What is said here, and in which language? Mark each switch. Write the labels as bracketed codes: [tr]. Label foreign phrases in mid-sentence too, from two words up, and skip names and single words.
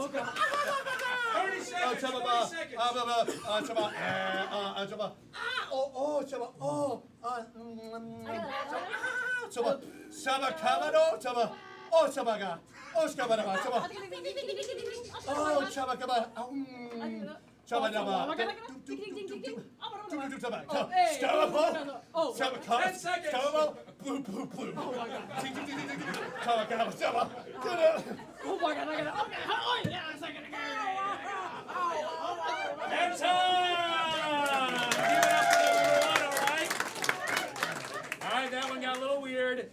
[en] 30 seconds. 20 seconds. Sama Kamado, Sama, oh Samaga, oh Skabarama, Sama, oh Chabakaba, Chabadaba, Scababa, 10 seconds. blue, blue, blue. Oh my God. Chabakaba, Sama, Oh my God, I got it. Okay, oh yeah, a second. And time! Give it up for number 1, all right? All right, that one got a little weird.